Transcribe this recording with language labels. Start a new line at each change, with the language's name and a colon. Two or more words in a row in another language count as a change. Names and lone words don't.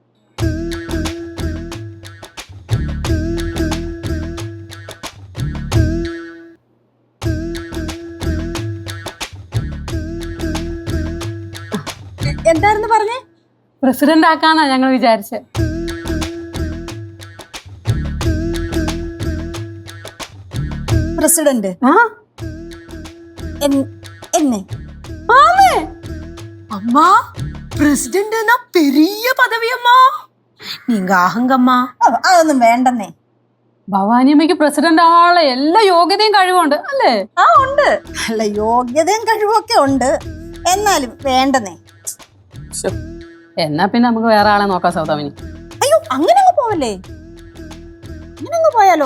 Malayalam: എന്തായിരുന്നു പറഞ്ഞേ? പ്രസിഡന്റ് ആക്കാന്നാ ഞങ്ങൾ വിചാരിച്ചേ. പ്രസിഡന്റ് എന്നെ?
Tamil: அம்மா, பிரசிடென்ட்னா பெரிய பதவி அம்மா. நீங்க ஆகுங்கம்மா.
Malayalam: അതൊന്നും വേണ്ടെന്നേ. ഭവാനിയമ്മയ്ക്ക് പ്രസിഡന്റ് ആവാനുള്ള എല്ലാ യോഗ്യതയും കഴിവുണ്ട് അല്ലേ? ആ, ഉണ്ട്. അല്ല, യോഗ്യതയും കഴിവൊക്കെ ഉണ്ട്, എന്നാലും വേണ്ടെന്നേ. എന്നാ പിന്നെ നമുക്ക് വേറെ ആളെ നോക്കാം സൗദാമിനി. അയ്യോ, അങ്ങനെ അങ്ങ് പോവല്ലേ? അങ്ങനെ അങ്ങ് പോയാലോ?